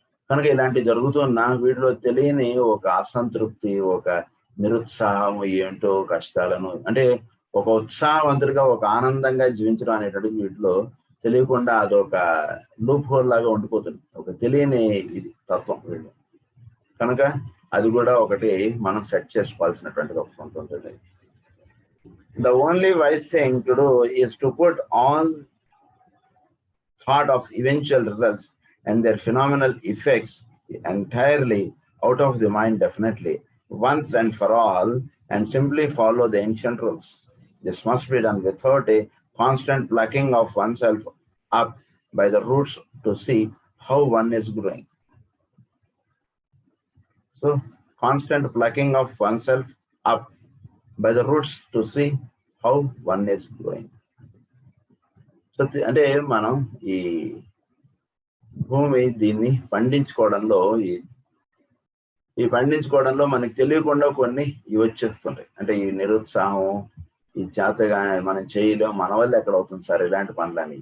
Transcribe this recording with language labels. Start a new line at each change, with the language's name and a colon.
Telugu: కనుక ఇలాంటి జరుగుతున్న వీటిలో తెలియని ఒక అసంతృప్తి, ఒక నిరుత్సాహము, ఏంటో కష్టాలను అంటే ఒక ఉత్సాహవంతుడిగా ఒక ఆనందంగా జీవించడం అనేటువంటి వీటిలో తెలియకుండా అదొక లూప్ హోల్ లాగా ఉండిపోతుంది. ఒక తెలియని ఇది తత్వం వీళ్ళు. కనుక అది కూడా ఒకటి మనం సెట్ చేసుకోవాల్సినటువంటి ఒక ఉంటుంది.
English: The only wise thing to do is to put all thought of eventual results and their phenomenal effects entirely out of the mind, definitely, once and for all, and simply follow the ancient rules. This must be done without a constant plucking of oneself up by the roots to see how one is growing. So, constant plucking of oneself up by the roots to see how one is growing.
Telugu: So అంటే మనం ఈ భూమి దీన్ని పండించుకోవడంలో ఈ పండించుకోవడంలో మనకు తెలియకుండా కొన్ని ఇవి వచ్చేస్తుంటాయి. అంటే ఈ నిరుత్సాహం, ఈ చేతగా మనం చేయలేం, మన వల్ల ఎక్కడ అవుతుంది సార్ ఇలాంటి పనులని.